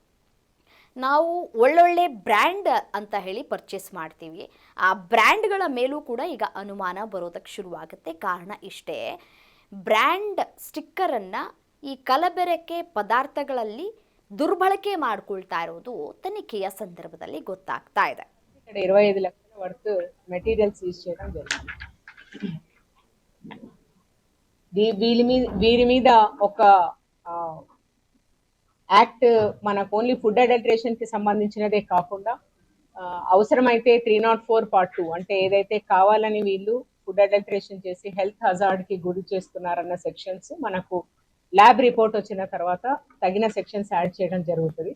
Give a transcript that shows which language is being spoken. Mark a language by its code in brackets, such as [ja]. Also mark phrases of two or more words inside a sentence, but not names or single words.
[kn] ನಾವು ಒಳ್ಳೊಳ್ಳೆ ಬ್ರ್ಯಾಂಡ್ ಅಂತ ಹೇಳಿ ಪರ್ಚೇಸ್ ಮಾಡ್ತೀವಿ. ಆ ಬ್ರ್ಯಾಂಡ್ಗಳ ಮೇಲೂ ಕೂಡ ಈಗ ಅನುಮಾನ ಬರೋದಕ್ಕೆ ಶುರುವಾಗುತ್ತೆ. ಕಾರಣ ಇಷ್ಟೇ, [en] brand sticker [kn] ಈ ಕಲಬೆರಕೆ ಪದಾರ್ಥಗಳಲ್ಲಿ ದುರ್ಬಳಕೆ ಮಾಡ್ಕೊಳ್ತಾ ಇರೋದು ತನಿಖೆಯ ಸಂದರ್ಭದಲ್ಲಿ ಗೊತ್ತಾಗ್ತಾ ಇದೆ. [te] 25 లక్షల వరకు [en] material seize [te] చేయడం జరిగింది. వీరి మీద ఒక యాక్ట్ మనకు [en] only food adulteration [te] కి సంబంధించినదే కాకుండా అవసరమైతే 304 పార్ట్ 2 అంటే ఏదైతే కావాలని వీళ్ళు [en] food adulteration [te] చేసి [en] health hazard [te] కి గురి చేస్తున్నారన్న సెక్షన్స్ మనకు [en] lab report [te] వచ్చిన తర్వాత తగిన [en] sections add [te] చేయడం జరుగుతుంది.